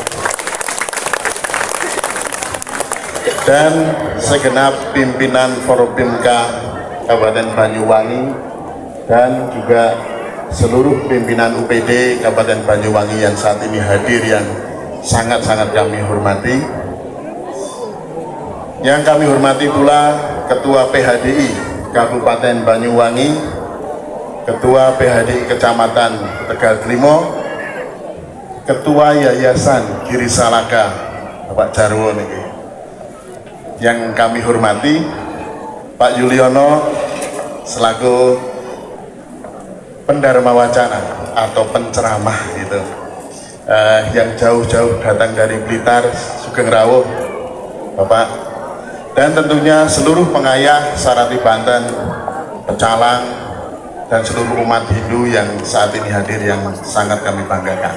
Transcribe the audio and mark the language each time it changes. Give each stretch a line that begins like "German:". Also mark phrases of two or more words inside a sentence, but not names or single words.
Indonesian: dan segenap pimpinan Forbimka Kabupaten Banyuwangi dan juga seluruh pimpinan UPD Kabupaten Banyuwangi yang saat ini hadir, yang sangat-sangat kami hormati. Yang kami hormati pula Ketua PHDI Kabupaten Banyuwangi, Ketua PHDI Kecamatan Tegal Klimo, Ketua Yayasan Giri Salaka Bapak Jarwo niki. Yang kami hormati Pak Yuliono selaku pendharma wacana atau penceramah gitu, yang jauh-jauh datang dari Blitar,
Javanese: Sugeng Rawuh
Indonesian: Bapak, dan tentunya seluruh pengayah Sarati Banten, Pecalang, dan seluruh umat Hindu yang saat ini hadir, yang sangat kami banggakan.